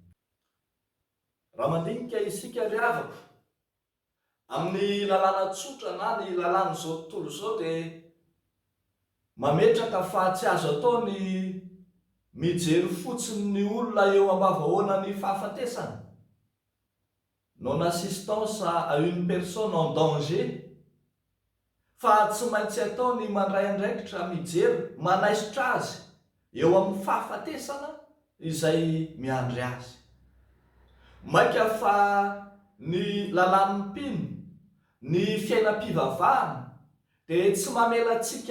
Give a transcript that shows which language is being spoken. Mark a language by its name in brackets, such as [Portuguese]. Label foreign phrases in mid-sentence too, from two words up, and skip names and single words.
[Malagasy] Raha mandinika isika ry havako amin'ny lalàna tsotra na ny lalàn'izao tontolo izao dia mametraka fa tsy azo atao ny mijery fotsiny ny olona eo ambavahoana ny fahafatesana, [French] non assistance à une personne en danger, [Malagasy] fa tsy maintsy atao ny mandray andraikitra mijery manaisitra azy eo amin'ny fahafatesana izay miandry azy. Maika fa ny lalàn'ny mpino, ny fiainam-pivavahana dia tsy mamela antsika